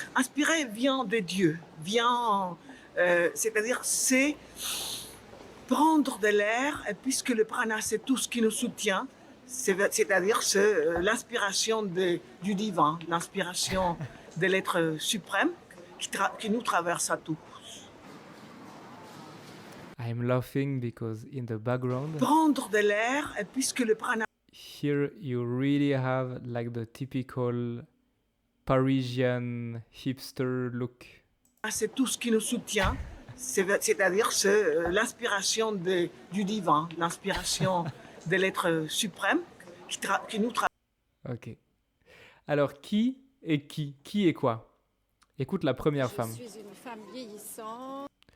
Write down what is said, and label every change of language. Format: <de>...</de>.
<fr>Inspiré vient de Dieu, c'est-à-dire c'est prendre de l'air, et puisque le prana c'est tout ce qui nous soutient, c'est-à-dire c'est l'inspiration du divin, l'inspiration de l'être suprême qui nous traverse à tous.</fr> <en>I'm laughing because in the background,</en> <fr>Prendre de l'air, et puisque le prana</fr> <en>here you really have like the typical Parisian hipster look.</en> <fr>c'est tout ce qui nous soutient, c'est-à-dire c'est l'inspiration du divin, l'inspiration de l'être suprême qui nous traverse. Ok. Alors, qui est qui? Qui est quoi? Écoute la première femme. Je suis une femme vieillissante.</fr>